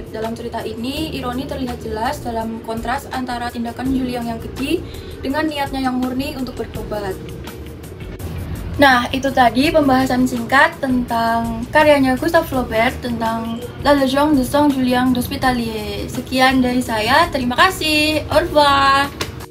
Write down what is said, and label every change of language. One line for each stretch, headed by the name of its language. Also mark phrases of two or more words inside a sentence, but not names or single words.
Indonesian: Dalam cerita ini, ironi terlihat jelas dalam kontras antara tindakan Juliang yang keji dengan niatnya yang murni untuk bertobat. Nah, itu tadi pembahasan singkat tentang karyanya Gustave Flaubert tentang La Légende de Saint Julien d'Hospitalier. Sekian dari saya, terima kasih,
French: au revoir.